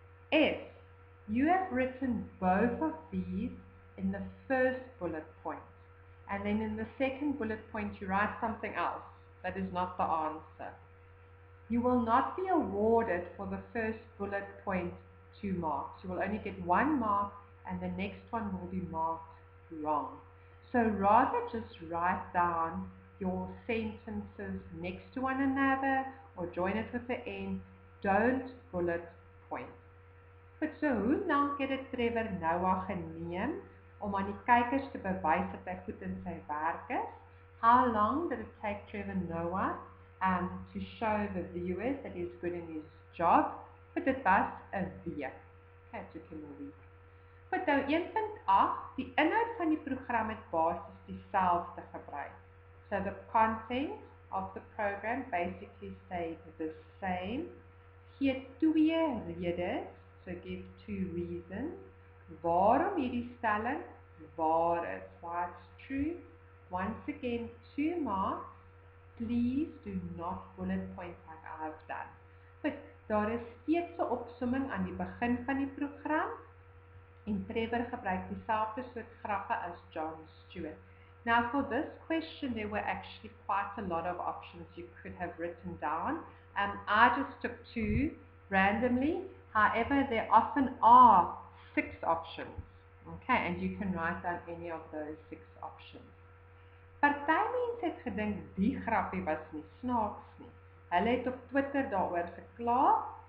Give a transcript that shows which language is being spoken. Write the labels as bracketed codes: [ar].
[en] If you have written both of these in the first bullet point, and then in the second bullet point you write something else that is not the answer, you will not be awarded for the first bullet point 2 marks. You will only get 1 mark, and the next one will be marked wrong. So rather just write down your sentences next to one another or join it with the N. Don't bullet point. [af] But so hoe lank het dit Trevor Noah geneem om aan die kykers te bewys dat hy goed in sy werk is? [en] How long did it take Trevor Noah to show the viewers that he's good in his job? But it was [af] 'n week. [en] Okay, it took him a week. But [af] nou 1.8, die inhoud van die program het basies dieselfde gebruik. [en] So the content of the program basically stayed the same. [af] Gee 2 redes. [en] So give 2 reasons. [af] Waarom hierdie stelling waar is, [en] why it's true. Once again, 2 marks. Please do not bullet point like I have done. [af] But daar is steeds 'n opsomming aan die begin van die program. En Trevor gebruik dieselfde soort grappe as John Stewart. [en] Now for this question, there were actually quite a lot of options you could have written down. I just took 2 randomly. However, there often are 6 options. Okay, and you can write down any of those 6 options. [af] Party mense het gedink die grappie was nie snaaks nie. Hulle het op Twitter daaroor gekla.